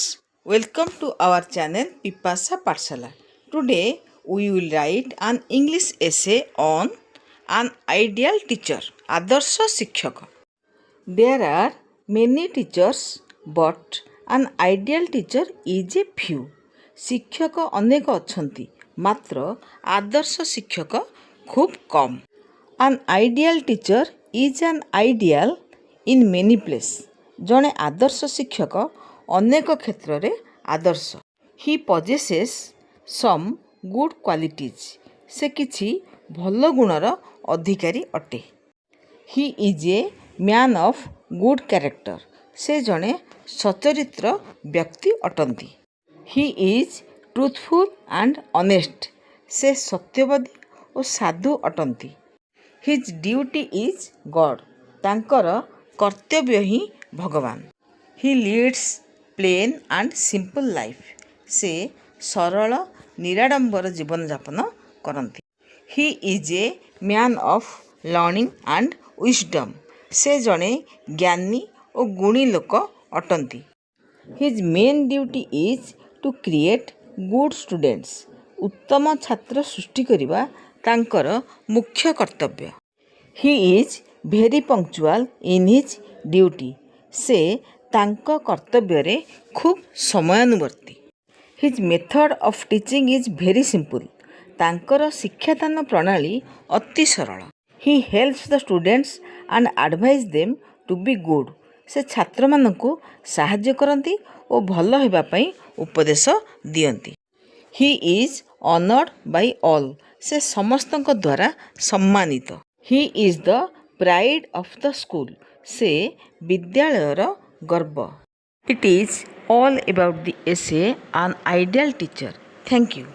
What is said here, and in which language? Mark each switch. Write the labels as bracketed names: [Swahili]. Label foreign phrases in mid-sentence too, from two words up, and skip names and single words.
[English] Welcome to our channel Pipasa Pathshala. Today we will write an English essay on an ideal teacher. [Odia] ଆଦର୍ଶ ଶିକ୍ଷକ. [English] There are many teachers, but an ideal teacher is a few. [Odia] ଶିକ୍ଷକ ଅନେକ ଅଛନ୍ତି, ମାତ୍ର ଆଦର୍ଶ ଶିକ୍ଷକ ଖୁବ୍ କମ୍. [English] An ideal teacher is an ideal in many places. [Odia] ଜଣେ ଆଦର୍ଶ ଶିକ୍ଷକ ଅନେକ କ୍ଷେତ୍ରରେ ଆଦର୍ଶ. [English] He possesses some good qualities. [Odia] ସେ କିଛି ଭଲ ଗୁଣର ଅଧିକାରୀ ଅଟେ. [English] He is a man of good character. [Odia] ସେ ଜଣେ ସଚରିତ୍ର ବ୍ୟକ୍ତି ଅଟନ୍ତି. [English] He is truthful and honest. [Odia] ସେ ସତ୍ୟବାଦୀ ଓ ସାଧୁ ଅଟନ୍ତି. [English] His duty is God. [Odia] ତାଙ୍କର କର୍ତ୍ତବ୍ୟ ହିଁ ଭଗବାନ. [English] He leads plain and simple life. [Odia] ସେ ସରଳ ନିରାଡମ୍ବର ଜୀବନଯାପନ କରନ୍ତି. [English] He is a man of learning and wisdom. [Odia] ସେ ଜଣେ ଜ୍ଞାନୀ ଓ ଗୁଣୀ ଲୋକ ଅଟନ୍ତି. [English] His main duty is to create good students. [Odia] ଉତ୍ତମ ଛାତ୍ର ସୃଷ୍ଟି କରିବା ତାଙ୍କର ମୁଖ୍ୟ କର୍ତ୍ତବ୍ୟ. [English] He is very punctual in his duty. [Odia] ସେ ତାଙ୍କ କର୍ତ୍ତବ୍ୟରେ ଖୁବ୍ ସମୟାନୁବର୍ତ୍ତୀ. [English] His method of teaching is very simple. [Odia] ତାଙ୍କର ଶିକ୍ଷାଦାନ ପ୍ରଣାଳୀ ଅତି ସରଳ. [English] He helps the students and advise them to be good. [Odia] ସେ ଛାତ୍ରମାନଙ୍କୁ ସାହାଯ୍ୟ କରନ୍ତି ଓ ଭଲ ହେବା ପାଇଁ ଉପଦେଶ ଦିଅନ୍ତି. [English] He is honored by all. [Odia] ସେ ସମସ୍ତଙ୍କ ଦ୍ୱାରା ସମ୍ମାନିତ. [English] He is the pride of the school. [Odia] ସେ ବିଦ୍ୟାଳୟର ଗର୍ବ. [English] It is all about the essay An Ideal Teacher. Thank you.